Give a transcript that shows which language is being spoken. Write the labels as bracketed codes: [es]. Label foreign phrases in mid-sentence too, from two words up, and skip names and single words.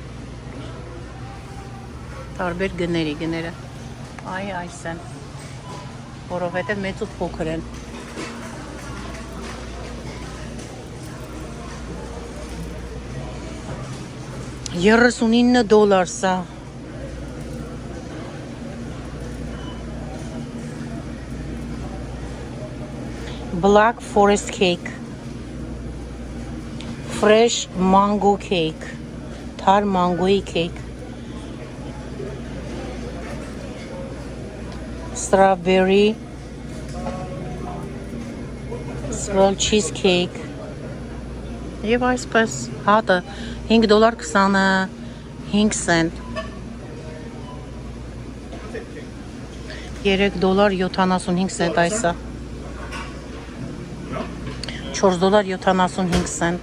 [hy] Տարբեր գները։ Այս են, որովհետև մեծ ու փոքր են։ [en] $39 սա։ Black Forest Cake, Fresh Mango Cake, Thar Mangoy Cake, Strawberry Swirl Cheesecake, [hy] եւ այսպես հատը $5.25 cent, $3.75 cent այսա, $4.75 cent.